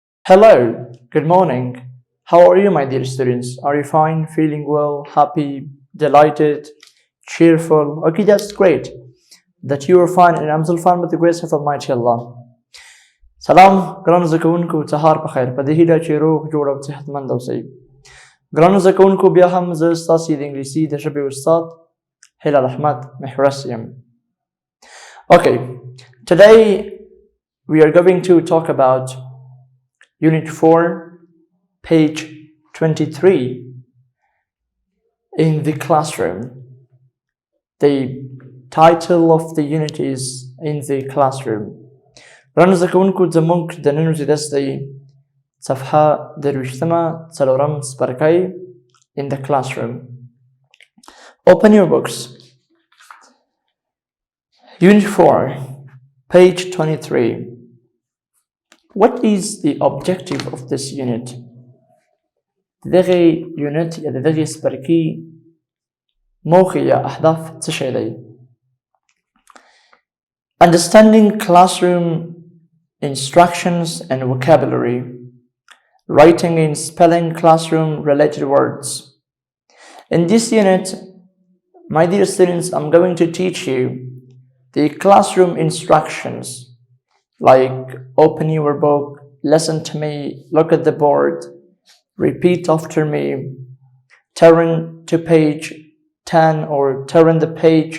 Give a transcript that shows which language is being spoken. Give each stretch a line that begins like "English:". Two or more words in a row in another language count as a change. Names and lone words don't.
English: Hello, good morning. How are you, my dear students? Are you fine, feeling well, happy, delighted, cheerful? Okay, that's great. That you are fine and I'm still fine with the grace of Almighty Allah.
Pashto: Salam, ګرانو زده کوونکو سهار په خیر. په دې هیله چې روغ جوړ او صحتمند اوسئ. ګرانو زده کوونکو بیا هم زه ستاسې د انګلیسي د ژبې استاد هلال احمد محرس یم.
English: Okay, today we are going to talk about Unit 4, page 23 in the classroom. The title of the unit is In the Classroom.
Pashto: ګرانو زده کوونکو زموږ د نن ورځې درس دی صفحه درویشتمه څلورم څپرکی In the Classroom.
English: Open your books. Unit 4, page 23. What is the objective of this unit?
Pashto: دغه unit یا دغه څپرکي موخې یا اهداف څه شی دی؟
English: Understanding classroom instructions and vocabulary. Writing and spelling classroom related words. In this unit, my dear students, I'm going to teach you the classroom instructions, like open your book, listen to me, look at the board, repeat after me, turn to page 10 or turn the page.